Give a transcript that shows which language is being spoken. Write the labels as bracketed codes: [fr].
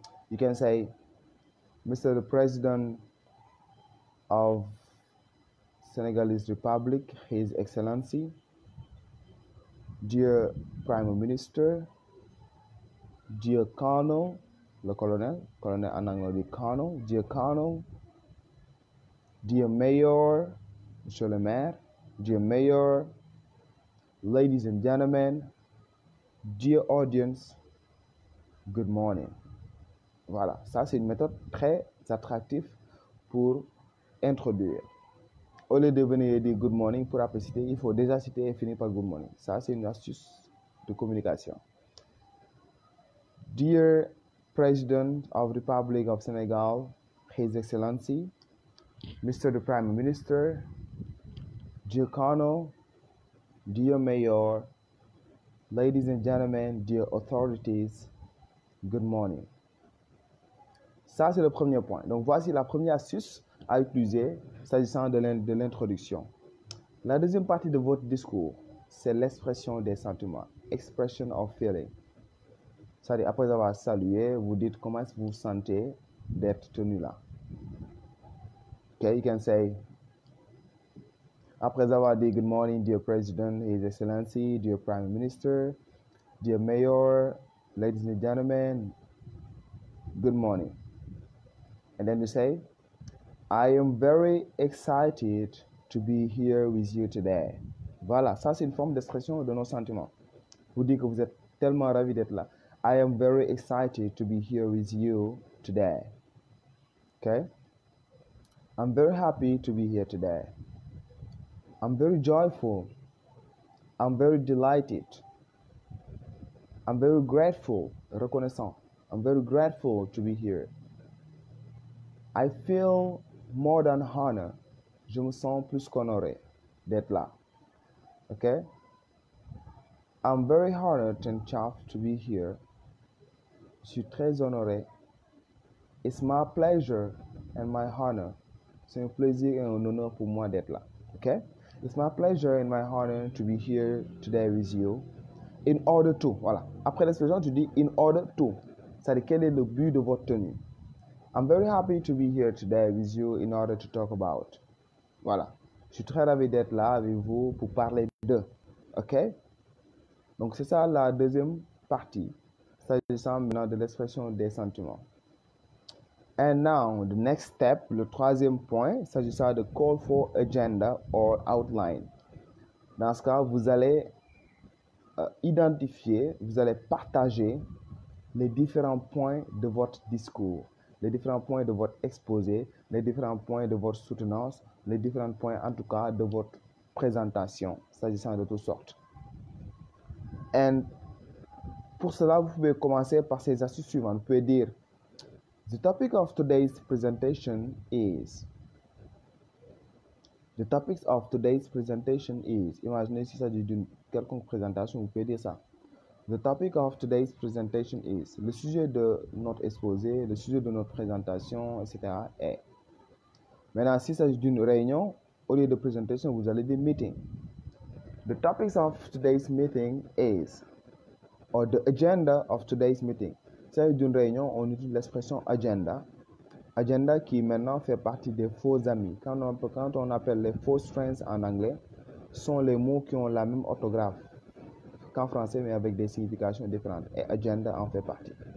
[en] You can say, Mr. the President of Senegalese Republic, His Excellency, dear Prime Minister, dear Colonel, [fr] le colonel en anglais dit Colonel, [en] dear Colonel, dear Mayor, [fr] Monsieur le maire, [en] dear Mayor, ladies and gentlemen, dear audience, good morning. [fr] Voilà, ça c'est une méthode très attractive pour introduire. Au lieu de venir dire [en] good morning [fr] pour après citer, il faut déjà citer et finir par good morning. Ça c'est une astuce de communication. [en] Dear President of the Republic of Senegal, His Excellency, Mr. the Prime Minister, dear Colonel, dear Mayor, ladies and gentlemen, dear authorities, good morning. [fr] Ça, c'est le premier point. Donc, voici la première astuce à utiliser s'agissant de l'introduction. La deuxième partie de votre discours, c'est l'expression des sentiments, [en] expression of feeling. [fr] C'est-à-dire, après avoir salué, vous dites comment est-ce que vous vous sentez d'être tenu là. [en] Okay, you can say, [fr] après avoir dit [en] good morning, dear President, His Excellency, dear Prime Minister, dear Mayor, ladies and gentlemen, good morning. And then you say, I am very excited to be here with you today. [fr] Voilà, ça c'est une forme d'expression de nos sentiments. Vous dites que vous êtes tellement ravi d'être là. [en] I am very excited to be here with you today. Okay? I'm very happy to be here today. I'm very joyful. I'm very delighted. I'm very grateful, [fr] reconnaissant. [en] I'm very grateful to be here. I feel more than honored. [fr] Je me sens plus qu'honoré d'être là. Okay? [en] I'm very honored and chuffed to be here. [fr] Je suis très honoré. [en] It's my pleasure and my honor. [fr] C'est un plaisir et un honneur pour moi d'être là. Okay? [en] It's my pleasure and my honor to be here today with you. In order to. Voilà. [fr] Après l'expression, tu dis [en] in order to. [fr] C'est-à-dire quel est le but de votre tenue. [en] I'm very happy to be here today with you in order to talk about. Voilà. [fr] Je suis très ravi d'être là avec vous pour parler de. OK? Donc, c'est ça la deuxième partie, s'agissant maintenant de l'expression des sentiments. [en] And now, the next step, [fr] le troisième point, s'agissant de [en] call for agenda or outline. [fr] Dans ce cas, vous allez identifier, vous allez partager les différents points de votre discours, les différents points de votre exposé, les différents points de votre soutenance, les différents points en tout cas de votre présentation, s'agissant de toutes sortes. Et pour cela, vous pouvez commencer par ces astuces suivantes. Vous pouvez dire, [en] the topic of today's presentation is. The topic of today's presentation is. [fr] Imaginez s'il s'agit d'une quelconque présentation, vous pouvez dire ça. [en] The topic of today's presentation is. [fr] Le sujet de notre exposé, le sujet de notre présentation, etc. est. Maintenant, s'il s'agit d'une réunion, au lieu de presentation, vous allez dire meeting. [en] The topics of today's meeting is. Or the agenda of today's meeting. [fr] S'il s'agit d'une réunion, on utilise l'expression agenda. Agenda qui maintenant fait partie des faux amis. Quand on appelle les false friends en anglais, sont les mots qui ont la même orthographe qu'en français, mais avec des significations différentes. Et agenda en fait partie.